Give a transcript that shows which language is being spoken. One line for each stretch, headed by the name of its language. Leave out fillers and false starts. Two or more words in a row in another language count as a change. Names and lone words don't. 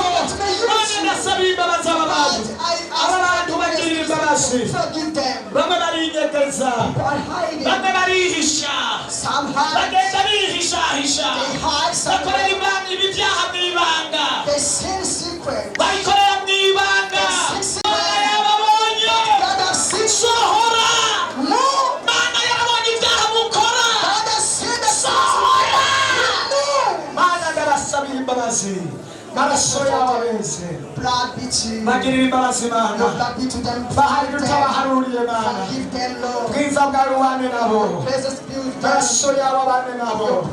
Rundi: None ndasaba imbabazi aba bantu, aba bantu bagirira imbabazi. Bamwe barinyegeza, bamwe barihisha, bagenda bihishahisha, bakorera Imana ibyaha mw'ibanga, babikorera mw'ibanga. Sohora, Mana yarabonye ibyaha mukora, sohora. Mana ndabasabira imbabazi, maraso yawe bese bagirira imbabazi Mana, bahari tutabaharuriye Mana, bwiza bwawe ubane nabo, maraso yawe abane nabo.